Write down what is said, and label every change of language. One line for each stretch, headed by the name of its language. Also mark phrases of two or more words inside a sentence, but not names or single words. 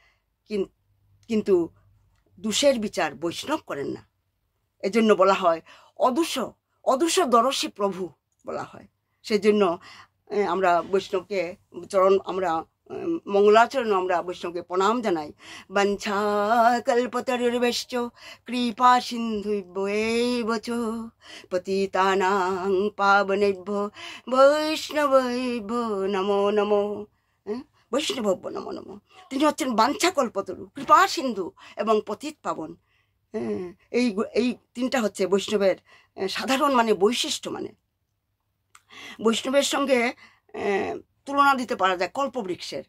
Bangla: কিন্তু দোষের বিচার বৈষ্ণব করেন না। এজন্য বলা হয় অদূষ দরশী প্রভু বলা হয়। সেজন্য আমরা বৈষ্ণবকে আমরা মঙ্গলাচরণ আমরা বৈষ্ণবকে প্রণাম জানাই।
Sanskrit: বাঞ্ছা কল্পতরুর্ভশ্চ কৃপা সিন্ধুভ্যেব চ পতিতানাং পাবনেভ্যো বৈষ্ণবেভ্যো নমো নমো। বৈষ্ণবভ্যো নমো নমো।
Bangla: তিনি হচ্ছেন বাঞ্ছা কল্পতরু, কৃপা সিন্ধু এবং পতিত পাবন। এই তিনটা হচ্ছে বৈষ্ণবের সাধারণ মানে বৈশিষ্ট্য। মানে বৈষ্ণবের সঙ্গে তুলনা দিতে পারা যায় কল্পবৃক্ষের।